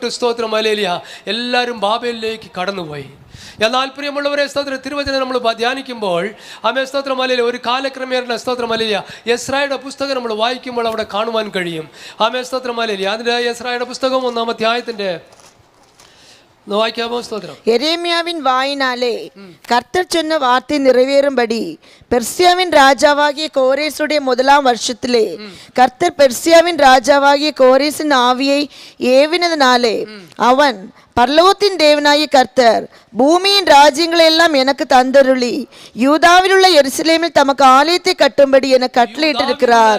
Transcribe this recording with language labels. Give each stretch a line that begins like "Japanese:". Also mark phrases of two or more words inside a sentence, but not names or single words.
Malayalam: സ്തോത്രം அல்லேലൂയ എല്ലാവരും ബാബേലിലേക്ക് കടന്നുപോയി. എന്നാൽ പ്രിയമുള്ളവരെ സ്തോത്രം തിരുവചനം നമ്മൾ ധ്യാനിക്കുമ്പോൾ ആമേ സ്തോത്രം அல்லேലൂയ ഒരു കാലക്രമേണ സ്തോത്രം அல்லേലൂയ യെസ്രായുടെ പുസ്തകം നമ്മൾ വായിക്കുമ്പോൾ അവിടെ കാണുവാൻ കഴിയും. ആമേ സ്തോത്രം அல்லേലൂയ അതിൻ്റെ യെസ്രായുടെ പുസ്തകം 1-ാം അധ്യായത്തിൻ്റെ വായിക്കാമോ? സ്തോത്രം.
Tamil: எரேமியாவின் வாயினாலே கர்த்தர் சொன்ன வார்த்தை நிறைவேறும்படி பெர்சியாவின் ராஜாவாகிய கோரேசுடைய 1ஆம் வருஷத்திலே கர்த்தர் பெர்சியாவின் ராஜாவாகிய கோரேசின் ஆவியை ஏவினதினாலே அவன் பரலோகத்தின் தேவனாகிய கர்த்தர் பூமியின் ராஜ்யங்களை எல்லாம் எனக்கு தந்தருளி யூதாவில் உள்ள எருசலேமில் தமக்கு ஆலயத்தை கட்டும்படி எனக்கு கட்டளையிட்டிருக்கிறார்.